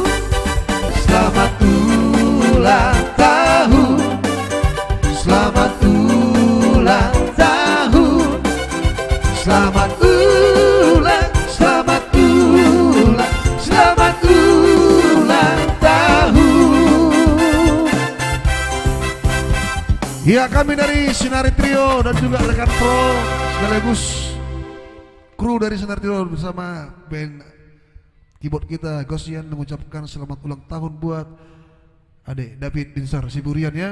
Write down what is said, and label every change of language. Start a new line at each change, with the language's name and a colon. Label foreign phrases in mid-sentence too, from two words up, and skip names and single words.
Indonesian: Selamat ulang tahun, selamat ulang tahun, selamat ulang, selamat ulang, selamat ulang tahun. Ya, kami dari Sinari Trio dan juga rekan pro sekaligus kru dari Sinari Trio bersama band keyboard kita Gosian mengucapkan selamat ulang tahun buat Adik David Binsar Siburian ya.